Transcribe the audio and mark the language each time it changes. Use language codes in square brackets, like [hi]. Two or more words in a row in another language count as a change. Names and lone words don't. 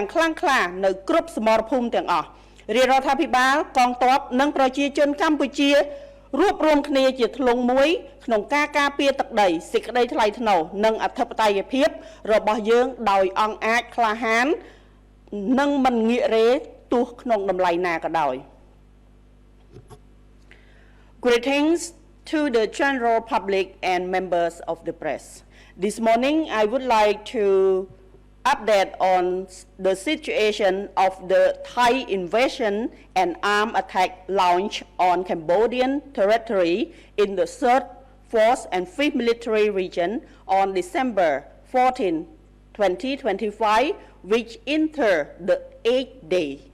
[km] ខ្លាំងក្លានៅគ្រប់សមរភូមិទាំងអស់រាជរដ្ឋាភិបាលកងទ័ពនិងប្រជាជនកម្ពុជារួបរวมគ្នាជាធ្លុងមួយក្នុងការការពារទឹកដីសេចក្តីថ្លៃថ្នូរនិងអធិបតេយ្យភាពរបស់យើងដោយអង់អាចក្លាហាននិងមិនងាករេទោះក្នុងតម្លៃណាក៏ដោយ [en] Greetings to the general public and members of the press. This morning I would like to update on the situation of the Thai invasion and armed attack launched on Cambodian territory in the 3rd, 4th and 5th military region on December 14, 2025, which entered the 8th day.